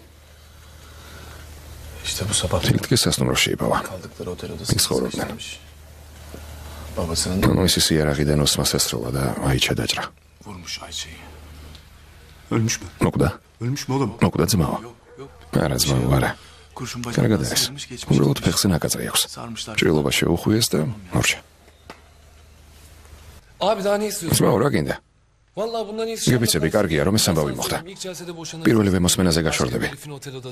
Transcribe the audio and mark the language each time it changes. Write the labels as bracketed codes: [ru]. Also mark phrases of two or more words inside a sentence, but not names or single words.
[tr] İşte bu sabah [ka] თილტკი სასტუმროში იპავა. [tr] kaldıkları otelde de [ka] Ცხოვრობდნენ. [tr] Babasının [ka] ანუ ის იარაღიდან ოსმას ესროლა და აიჩა დაჭრა. [tr] vurmuş Ayça'yı. Ölmüş mü? [ka] მოკვდა? [tr] Ölmüş mü oğlum? [ka] მოკვდა ძმაო. არა ძმაო, არა. [tr] Kurşun [ka] კარგად [tr] başına [ka] არის. [tr] sıyırmış geçmiş. [ka] უბრალოდ ფეხზე ნაკაწრი აქვს. [tr] Sarmışlar. [ka] ჭრილობა შეუხვიეს და მორჩა. [tr] Abi daha ne istiyorsun? [ka] ძმაო, რა გინდა? [tr] Vallahi bundan ne istiyorsun? [ka] გებიცები, კარგია, რომ ეს ამბავი მოხდა. [tr] İlk celsede boşanırız. [ka] პირველივე მოსმენაზე გაშორდები. [tr] Elif'in otel odası.